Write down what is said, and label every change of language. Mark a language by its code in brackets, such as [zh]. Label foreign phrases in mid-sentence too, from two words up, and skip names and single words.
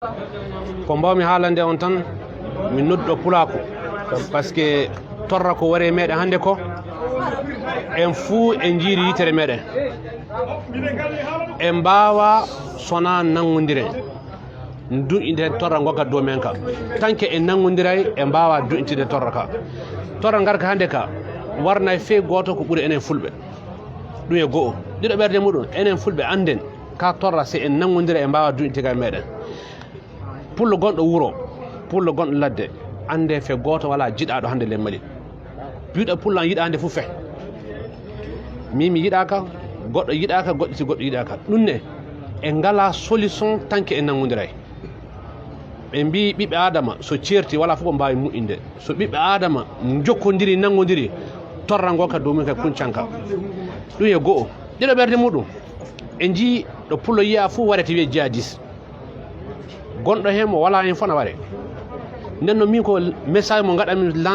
[ff] ko mbawmi haalande on tan min nodduɗo pulako [fr] par ce que [ff] torra ko wari meɗen hannde ko en fuu en jiiri yitere meɗen en mbawa sona nangodiren duƴƴiden torra gokkat dow men ka [fr] tant que [ff] en nangodiray en mbawa duƴƴitide torra ka torra garka hannde ka warnay fe goto ko ɓuuri enen fulɓe ɗum e go'o ɗiɗo ɓerde muɗum enen fulɓe anden ka torra si en nangodira en mbawa duƴƴitigal meɗen pullo gonɗo wuuro pullo gonɗo ladde ande fe goto wala jiɗaɗo hande le mali biɗo pullo an yiɗa hande fof fe mimi yiɗaka goɗɗo yiɗaka goɗɗo si goɗɗo yiɗaka ɗum ne en ngala solution [fr] tant que [ff] en nangodiray ɓe mbi ɓiɓɓe adama so certi wala fof ko mbawi muƴƴinde so ɓiɓɓe adama jokkodiri nangodiri torra ngo ka domin ka kuncanka ɗum e go'o ɗiɗo ɓerde muɗum en jii ɗo pullo yiya fof warete wiye jihadis gonɗo hen mo wala hen fona ware nden noon min ko message mo gaɗamin lancé